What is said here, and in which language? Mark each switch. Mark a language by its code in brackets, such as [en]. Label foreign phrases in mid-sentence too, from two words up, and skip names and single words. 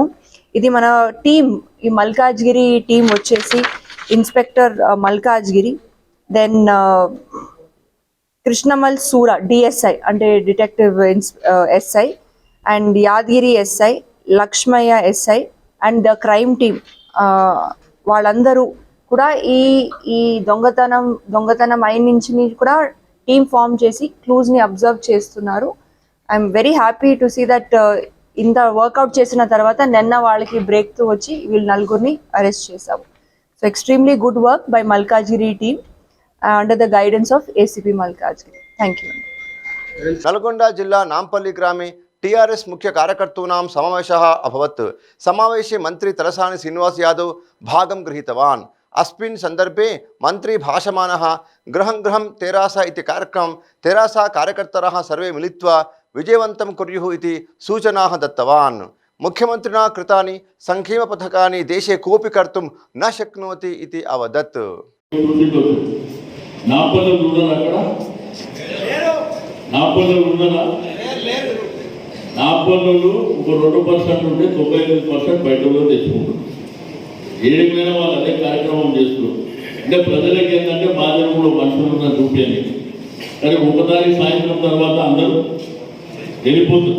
[te] ఇది మన టీం, ఈ మల్కాజ్గిరి టీం వచ్చేసి ఇన్స్పెక్టర్ మల్కాజ్గిరి, దెన్ కృష్ణమల్ సూరా డిఎస్ఐ అంటే [en] detective SI, [te] అండ్ యాదగిరి ఎస్ఐ, లక్ష్మయ్య ఎస్ఐ [en] and the crime team, [te] వాళ్ళందరూ కూడా ఈ దొంగతనం అయిన నుంచి కూడా [en] team form [te] చేసి క్లూజ్ ని అబ్జర్వ్ చేస్తున్నారు. [en] I'm very happy to see that [te] ఇంత వర్కౌట్ చేసిన తర్వాత నిన్న వాళ్ళకి [en] break through [te] వచ్చి వీళ్ళు నలుగురిని అరెస్ట్ చేశాము. [en] So extremely good work by Malkajgiri team under the guidance of ACP Malkajgiri. Thank you. [sa] नल्गोंडा जिल्ला नांपल्ली ग्रामे टीआरएस मुख्य कार्यकर्तॄणां समावेशः अभवत्। समावेशे मंत्री तरसानि श्रीनिवास यादव भागं गृहीतवान्। अस्मिन् संदर्भे मंत्री भाषमानः गृहं गृहं तेरासा इति कार्यक्रमं तेरासा कार्यकर्तारः सर्वे मिलित्वा विजयवन्तं कुर्युः इति सूचनाः दत्तवान्। मुख्यमन्त्रिणा कृतानि संक्षेमपथकानि देशे कोऽपि कर्तुं न शक्नोति इति अवदत्। [te] నాపల్లు ఒక 2% ఉంటే 99% బయటలో తెచ్చుకుంటారు. ఏమైనా వాళ్ళు అదే కార్యక్రమం చేస్తున్నారు. అంటే ప్రజలకి ఏంటంటే బాధ్యతలో మనుషులు ఉన్న చూపేది, కానీ ఒకసారి సాయంత్రం తర్వాత అందరూ వెళ్ళిపోతుంది.